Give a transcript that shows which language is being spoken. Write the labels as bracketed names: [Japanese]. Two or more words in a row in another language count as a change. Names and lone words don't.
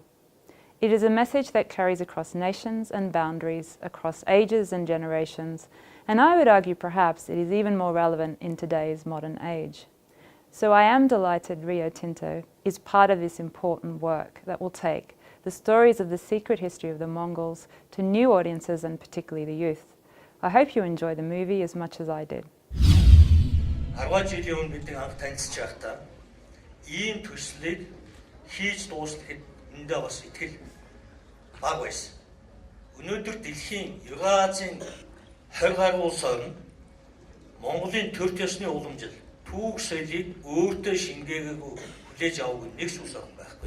[English] It is a message that carries across nations and boundaries, across ages and generations, and I would argue perhaps it is even more relevant in today's modern age. So I am delighted Rio Tinto is part of this important work that will take the stories of the secret history of the Mongols to new audiences and particularly the youth. I hope you enjoy the movie as much as I did. [Mongolian] 10 жилийн өмнө бидний анх танилцж байхдаа ийм төслийг хийж дуусгахад эндээ бас итгэл бага байсан. Өнөөдөр дэлхийн 9 Азийн 20 гаруй улс орн Монголын төр төсний уламжил түүх соёлыг өөртөө шингээгээгүй хүлээж аваагүй нэг ч ус орон байхгүй.